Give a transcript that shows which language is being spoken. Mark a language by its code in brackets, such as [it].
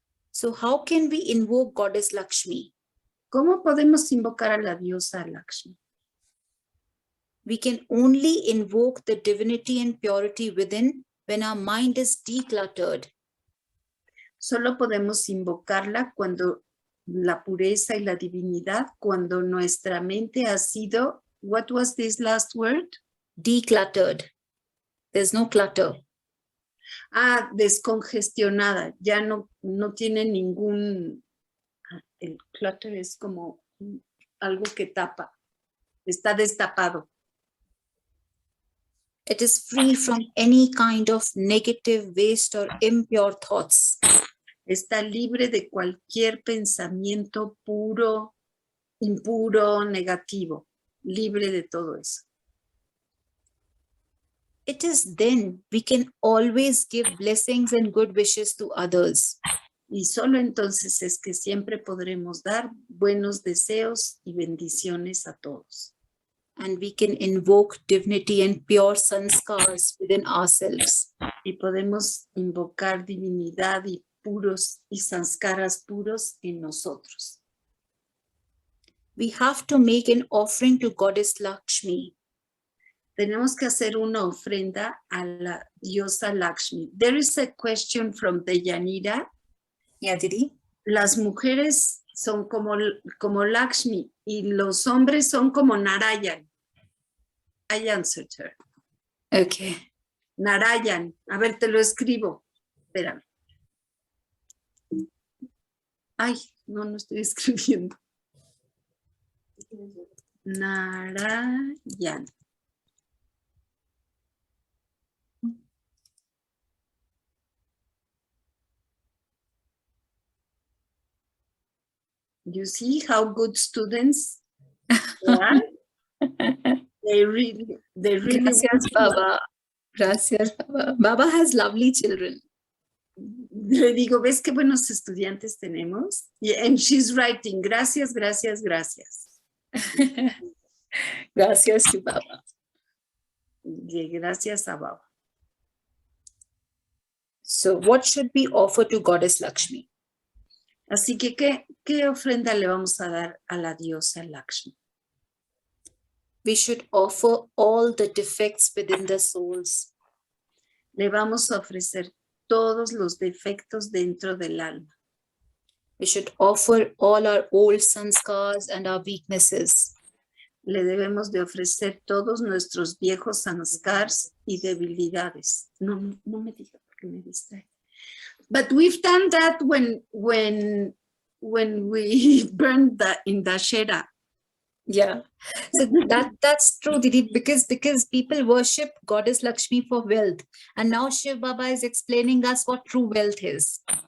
[en] So how can we invoke Goddess Lakshmi? [es] ¿Cómo podemos invocar a la diosa Lakshmi? [en] We can only invoke the divinity and purity within when our mind is decluttered. [es] Solo podemos invocarla cuando la pureza y la divinidad, cuando nuestra mente ha sido, [en] what was this last word? Decluttered. There's no clutter. [es] Ah, descongestionada, ya no tiene ningún, el clutter es como algo que tapa, está destapado. [en] It is free from any kind of negative, waste, or impure thoughts. [es] Está libre de cualquier pensamiento puro, impuro, negativo, libre de todo eso. [en] It is then we can always give blessings and good wishes to others. [es] Y solo entonces es que siempre podremos dar buenos deseos y bendiciones a todos. [en] And we can invoke divinity and pure sanskars within ourselves. [es] Y podemos invocar divinidad y puros y sanskaras puros en nosotros. [en] We have to make an offering to Goddess Lakshmi. [es] Tenemos que hacer una ofrenda a la diosa Lakshmi. [en] There is a question from Deyanira. Yeah, Didi? [es] Las mujeres son como Lakshmi y los hombres son como Narayan. [en] I answered her. Okay. [es] Narayan. A ver, te lo escribo. Espérame. Ay, no estoy escribiendo. Narayan. [en] You see how good students are? They really [es] Gracias, [en] want to [es] Baba. Gracias, Baba. [en] Baba has lovely children. [es] Le digo, ¿ves qué buenos estudiantes tenemos? [en] And she's writing, [es] gracias, gracias, gracias. [en] Gracias to Baba. [es] Gracias a Baba. [en] So what should we offer to Goddess Lakshmi? [es] Así que, ¿qué ofrenda le vamos a dar a la diosa Lakshmi? [en] We should offer all the defects within the souls. [es] Le vamos a ofrecer todos los defectos dentro del alma. [en] We should offer all our old sanskars and our weaknesses. [es] Le debemos de ofrecer todos nuestros viejos sanskars y debilidades. No me diga porque me distrae. [en] But we've done that when we burned in Dashera. Yeah, so that's true, Didi, because people worship Goddess Lakshmi for wealth, and now Shiv Baba is explaining us what true wealth is.